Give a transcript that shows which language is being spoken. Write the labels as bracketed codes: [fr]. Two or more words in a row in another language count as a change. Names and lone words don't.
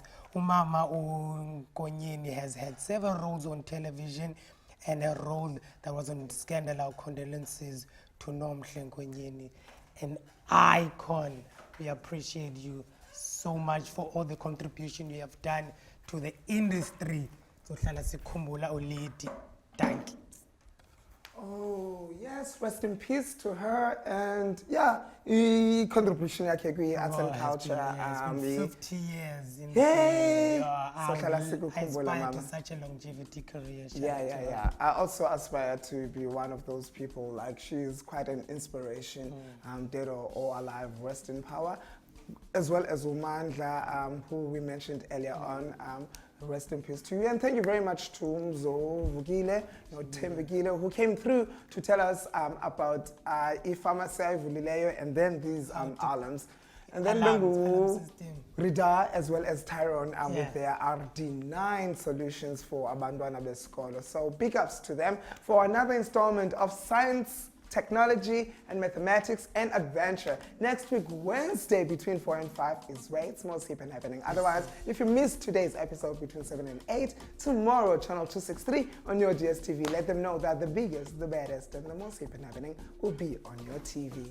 [en] Umama Nkonyeni has had several roles on television and a role that was on Scandal. Our condolences to Nomhle Nkonyeni, an icon. We appreciate you so much for all the contribution you have done to the industry. [xh] So hlala sikhumbula ulady. [en] Thank you. Oh, yes, rest in peace to her. And yeah, contribution yakhe kwi-arts and culture. It's been 50 years. Yay! I [xh] Sohlala [en] aspire [xh] sikukhumbula, [en] to [xh] Mama. [en] such a longevity career. Yeah. I also aspire to be one of those people. Like, she's quite an inspiration. Dead or alive, rest in power. As well as Umandla, who we mentioned earlier on. Rest in peace to you. And thank you very much to Mzuvukile, Thembekile, who came through to tell us about ifamasi Vulileyo and then these alums. And then Ridhaa as well as Tyrone with their RD9 solutions for [xh] abantwana besikolo. [en] So big ups to them for another installment of Science, Technology and Mathematics and Adventure. Next week, Wednesday, between 4 and 5 is where it's most hip and happening. Otherwise, if you missed today's episode between 7 and 8, tomorrow, channel 263 on your DSTV, let them know that the biggest, the baddest, and the most hip and happening will be on your TV.